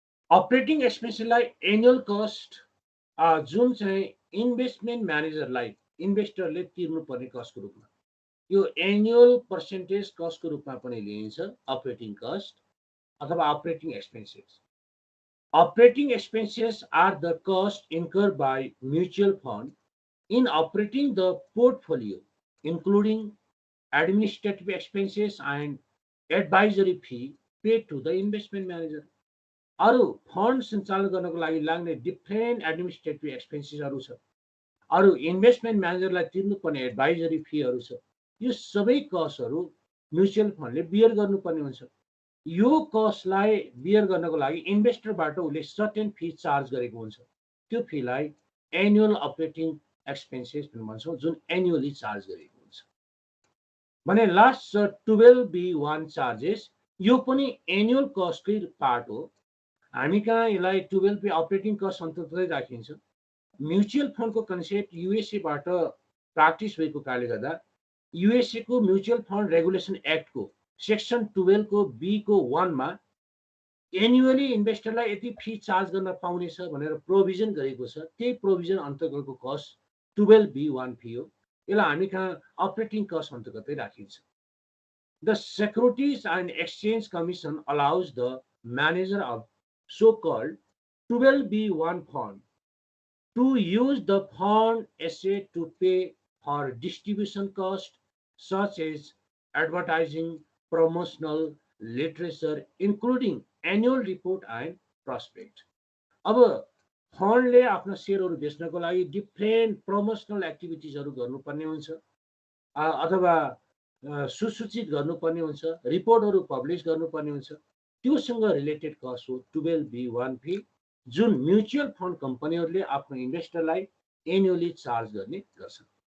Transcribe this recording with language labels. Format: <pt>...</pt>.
<ne>Operating एक्सपेन्सेसलाई annual cost जुन चाहिँ investment म्यानेजरलाई इन्भेस्टरले तिर्नुपर्ने कस्टको रूपमा, यो एनुअल पर्सेन्टेज कस्टको रूपमा पनि लिइन्छ अपरेटिङ कस्ट अथवा operating expenses.</ne> <en>Operating expenses are the cost incurred by mutual fund in operating the portfolio, including administrative expenses and advisory fee paid to the investment manager.</en> <ne>अरू fund सञ्चालन गर्नको लागि लाग्ने different administrative एक्सपेन्सेसहरू छ, अरू investment म्यानेजरलाई तिर्नुपर्ने advisory फीहरू छ। यो सबै कस्टहरू म्युचुअल फन्डले बियर गर्नुपर्ने हुन्छ। यो कस्टलाई बियर गर्नको लागि इन्भेस्टरबाट उसले सर्टेन फी चार्ज गरेको हुन्छ। त्यो फीलाई एनुअल अपरेटिङ एक्सपेन्सेस भन्छौँ, जुन एनुअली चार्ज गरेको हुन्छ। भने लास्ट 12B1 चार्जेस, यो पनि एनुअल कस्टकै पार्ट हो। हामी कहाँ यसलाई 12B अपरेटिङ कस्ट अन्तर्गतै राखिन्छ। म्युचुअल फन्डको कन्सेप्ट युएसएबाट प्र्याक्टिस भएको कारणले गर्दा युएसएको म्युचुअल फन्ड रेगुलेसन एक्टको सेक्सन 12 को B को 1 मा एनुअली इन्भेस्टरलाई यति फी चार्ज गर्न पाउनेछ भनेर प्रोभिजन गरेको छ। त्यही प्रोभिजन अन्तर्गतको कस्ट 12B1 फी हो। यसलाई हामी कहाँ अपरेटिङ कस्ट अन्तर्गतै राखिन्छ।</ne> <en>The securities and exchange commission allows the manager of so called 12B1 fund to use the fund asset to pay for distribution costs such as advertising, promotional, literature, including annual report and prospect.</en> <ne>अब फन्डले आफ्नो सेयरहरू बेच्नको लागि different promotional एक्टिभिटिजहरू गर्नुपर्ने हुन्छ अथवा सुसूचित गर्नुपर्ने हुन्छ, रिपोर्टहरू पब्लिस गर्नुपर्ने हुन्छ। त्योसँग रिलेटेड कस्ट हो 12B1 फी, जुन म्युचुअल फन्ड कम्पनीहरूले आफ्नो इन्भेस्टरलाई एनुअली चार्ज गर्ने गर्छन्।</ne>